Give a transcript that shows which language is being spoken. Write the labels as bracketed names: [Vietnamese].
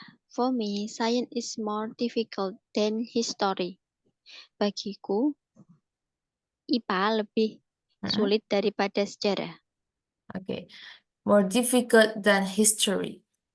[English] For me, science is more difficult than history. [Indonesian] Bagiku, IPA lebih sulit daripada sejarah. [English] Okay. More difficult than history.